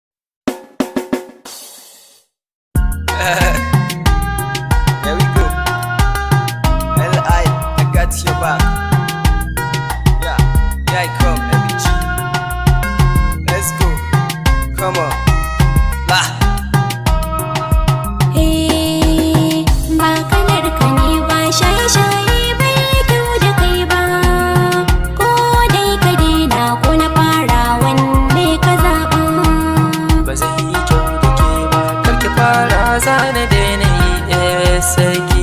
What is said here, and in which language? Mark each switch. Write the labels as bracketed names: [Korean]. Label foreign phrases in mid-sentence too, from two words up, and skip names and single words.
[English] There we go. L I, I got your back. Yeah, here I come, L G. Let's go. Come on. Bah. [Hausa] Eh, ba kalar ka ne ba, shaye-shaye bai yi kyau da kai ba. Ko dai ka daina ko na fara, wanne ka zaɓa? Ba zai yi kyau da ke ba, kar ki fara, za na daina yi, eh, sai ki.